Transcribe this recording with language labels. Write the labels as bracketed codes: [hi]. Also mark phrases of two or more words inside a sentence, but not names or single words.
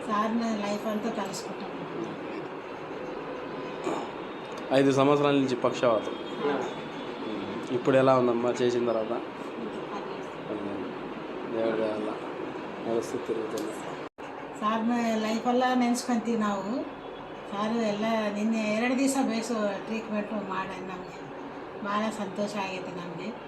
[te] సార్ని లైఫ్ అంతా కలుసుకుంటాం. 5 సంవత్సరాల నుంచి పక్షవాతం. ఇప్పుడు ఎలా ఉందమ్మా చేసిన తర్వాత? దేవుడు అలా నడుస్తూ తిరుగుతుంది. [kn] ಸಾರ್ನ ಲೈಫೆಲ್ಲ ನೆನೆಸ್ಕೊಂತೀವಿ ನಾವು. ಸಾರು ಎಲ್ಲ ನಿನ್ನೆ 2 ದಿವಸ ಬೇಸು ಟ್ರೀಟ್ಮೆಂಟು ಮಾಡಿ ನಮಗೆ ಭಾಳ ಸಂತೋಷ ಆಗೈತೆ ನಮಗೆ.